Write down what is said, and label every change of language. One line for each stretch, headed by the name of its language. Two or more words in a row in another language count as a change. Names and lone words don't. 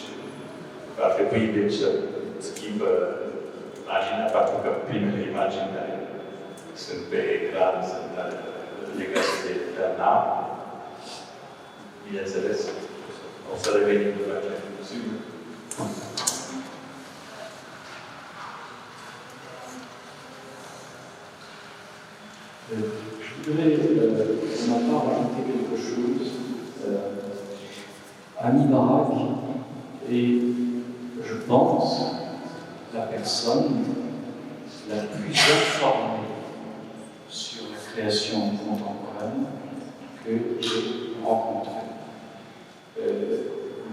Romanian: Ar trebui, deci, să schimbă imaginea, pentru că primele imagini care sunt pe ecran sunt legate de Bernard. Bineînțeles, o să revenim după aceea. Sigur.
French: Je voudrais, pour ma part, rajouter quelque chose. Ami Barak est, je pense, la personne la plus informée sur la création contemporaine que j'ai rencontrée.